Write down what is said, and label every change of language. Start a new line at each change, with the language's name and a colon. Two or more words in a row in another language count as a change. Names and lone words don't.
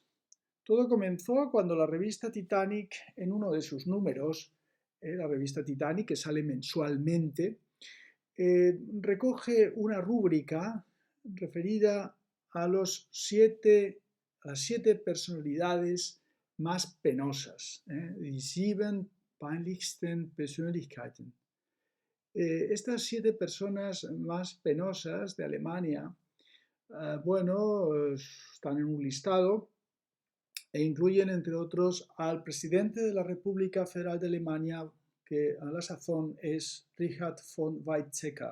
Spanish: Todo comenzó cuando la revista Titanic, en uno de sus números, la revista Titanic, que sale mensualmente, recoge una rúbrica referida a las 7 personalidades más penosas,
German: die 7 peinlichsten Persönlichkeiten.
Spanish: Estas 7 personas más penosas de Alemania, están en un listado e incluyen, entre otros, al presidente de la República Federal de Alemania, que a la sazón es Richard von Weizsäcker.